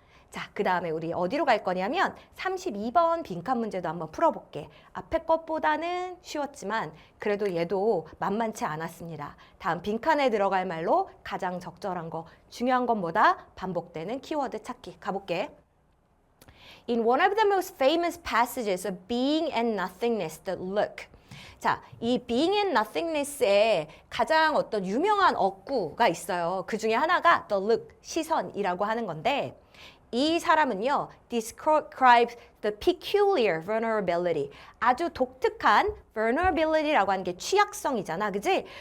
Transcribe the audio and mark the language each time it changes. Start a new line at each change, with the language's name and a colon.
Korean: 자, 그 다음에 우리 어디로 갈 거냐면 32번 빈칸 문제도 한번 풀어볼게. 앞에 것보다는 쉬웠지만 그래도 얘도 만만치 않았습니다. 다음 빈칸에 들어갈 말로 가장 적절한 거, 중요한 건 뭐다? 반복되는 키워드 찾기. 가볼게.
English: In one of the most famous passages of Being and Nothingness, the look.
Korean: 자, 이 being and nothingness에 가장 어떤 유명한 어구가 있어요. 그 중에 하나가 the look, 시선이라고 하는 건데 이 사람은요,
English: describes the peculiar vulnerability.
Korean: 아주 독특한 vulnerability라고 하는 게 취약성이잖아. 그지?